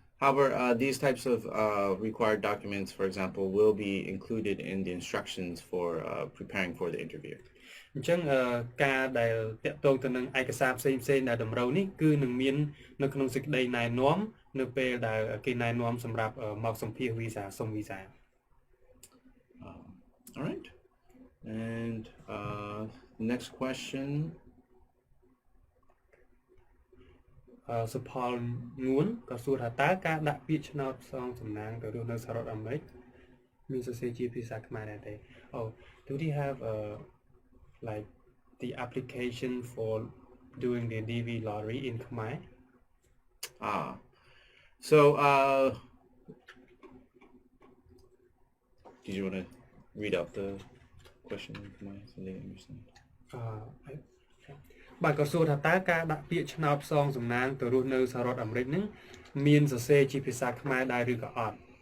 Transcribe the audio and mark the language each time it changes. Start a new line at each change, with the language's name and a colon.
English: However, these types of required documents, for example, will be included in the instructions for preparing for the interview.
Khmer: អញ្ចឹងការដែលតាក់ទងទៅនឹងឯកសារផ្សេងៗដែលតម្រូវនេះគឺនឹងមាននៅក្នុងសេចក្តីណែនាំនៅពេលដែលគេណែនាំសម្រាប់មកសម្ភាសវីសាសុំវីសា
English: All right. And next question.
Khmer: សុផលងួនក៏សួរថាតើការដាក់ពាក្យឆ្នោតផ្សងសំណាងទៅរស់នៅសហរដ្ឋអាមេរិកមានសរសេរជាភាសាខ្មែរដែរទេ
English: Oh, do they have like the application for doing the DV lottery in Khmer? So did you want to read out the question in Khmer so they understand?
Khmer: បាទក៏សួរថាតើការដាក់ពាក្យឆ្នោតផ្សងសំណាងទៅរស់នៅសហរដ្ឋអាមេរិកហ្នឹងមានសរសេរជាភាសាខ្មែរដែរឬក៏អត់